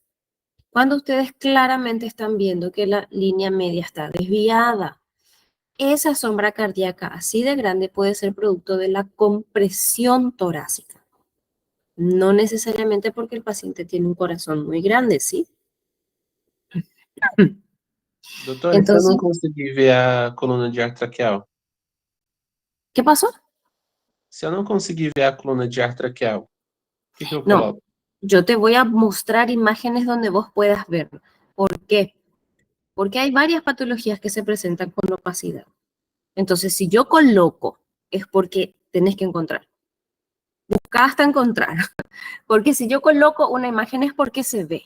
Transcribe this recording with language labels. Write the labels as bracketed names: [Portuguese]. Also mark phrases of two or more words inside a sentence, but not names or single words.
[Spanish] Cuando ustedes claramente están viendo que la línea media está desviada, esa sombra cardíaca así de grande puede ser producto de la compresión torácica. No necesariamente porque el paciente tiene un corazón muy grande, ¿sí? [Portuguese] Doutor, se eu [Spanish] Entonces, [Portuguese] não conseguir ver a coluna de ar traqueal? [Spanish] ¿qué pasó? [Portuguese] Se eu não conseguir ver a coluna de ar traqueal, o que eu [Spanish] No, [Portuguese] coloco? [Spanish] yo te voy a mostrar imágenes donde vos puedas verlo. ¿Por qué? Porque hay varias patologías que se presentan con opacidad. Entonces, si yo coloco, es porque tenés que encontrar. Busca hasta encontrar. Porque si yo coloco una imagen es porque se ve.